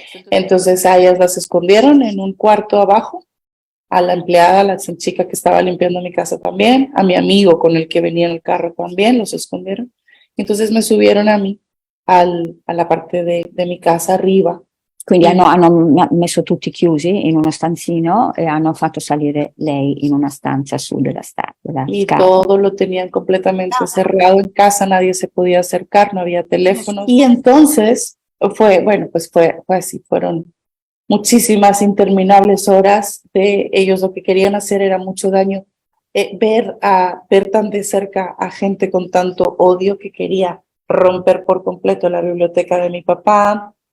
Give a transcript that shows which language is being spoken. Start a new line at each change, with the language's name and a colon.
Spanish: Entonces a ellas las escondieron en un cuarto abajo, a la empleada, a la chica que estaba limpiando mi casa también, a mi amigo con el que venía en el carro también, los escondieron. Entonces me subieron a mí a la parte de mi casa arriba.
Italian: Quindi hanno messo tutti chiusi in uno stanzino e hanno fatto salire lei in una stanza su della
Spanish: Y
Italian: scala.
Spanish: todo lo tenían completamente cerrado en casa, nadie se podía acercar, no había teléfono. Y entonces fue así, fueron muchísimas interminables horas de ellos. Lo que querían hacer era mucho daño. Ver tan de cerca a gente con tanto odio que quería romper por completo la biblioteca de mi papá.